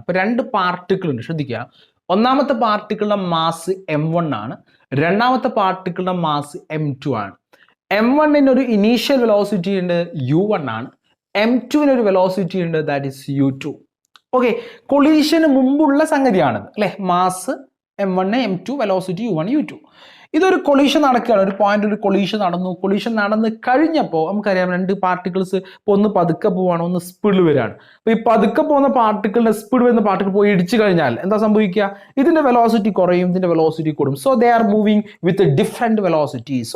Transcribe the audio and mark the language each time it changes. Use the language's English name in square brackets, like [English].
[Malayalam] അപ്പോൾ രണ്ട് പാർട്ടിക്കിൾ ഉണ്ട്, ശ്രദ്ധിക്കുക. ഒന്നാമത്തെ പാർട്ടിക്കിളുടെ മാസ് m1 ആണ്, രണ്ടാമത്തെ പാർട്ടിക്കിളുടെ മാസ് m2 ആണ്. m1 ഒരു ഇനീഷ്യൽ വെലോസിറ്റി ഉണ്ട്, u1 ആണ്. m2 ഒരു വെലോസിറ്റി ഉണ്ട്, ദാറ്റ് ഈസ് u2. ഓക്കെ, കൊളീഷന് മുമ്പുള്ള സംഗതിയാണത്, അല്ലെ? Mass m1 m2, velocity u1 u2. ഇതൊരു കൊളീഷൻ നടക്കുകയാണ്, ഒരു പോയിന്റ് ഒരു കൊളീഷൻ നടന്ന് കഴിഞ്ഞപ്പോൾ നമുക്കറിയാം രണ്ട് പാർട്ടിക്കിൾസ് ഇപ്പോൾ ഒന്ന് പതുക്കെ പോവാണ്, ഒന്ന് സ്പീഡിൽ വരികയാണ്. അപ്പോൾ ഈ പതുക്കെ പോകുന്ന പാർട്ടിക്കിളിന്റെ സ്പീഡ് വരുന്ന പാർട്ടിക്കിൾ പോയി ഇടിച്ചു കഴിഞ്ഞാൽ എന്താ സംഭവിക്കുക? ഇതിന്റെ വെലോസിറ്റി കുറയും, ഇതിന്റെ വെലോസിറ്റി കൂടും. [English] So they are moving with different velocities.